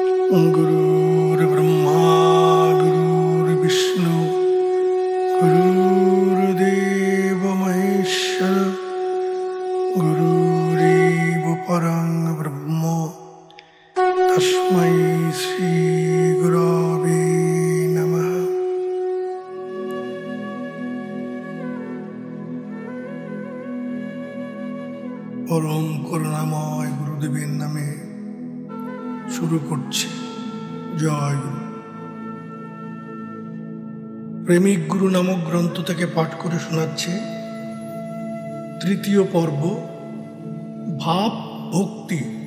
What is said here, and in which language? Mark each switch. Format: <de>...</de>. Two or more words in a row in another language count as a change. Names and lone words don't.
<sa>गुरुर्ब्रह्मा गुरुर्विष्णु गुरुर्देव महेश्वर गुरुरेव परं ब्रह्म तस्मै श्री गुरवे नमः।</sa> <bn>परम করুণাময় গুরুদেবের নামে শুরু করছে। জয় গুরু। প্রেমিক গুরু নামক গ্রন্থ থেকে পাঠ করে শোনাচ্ছে তৃতীয় পর্ব, ভাব ভক্তি।</bn>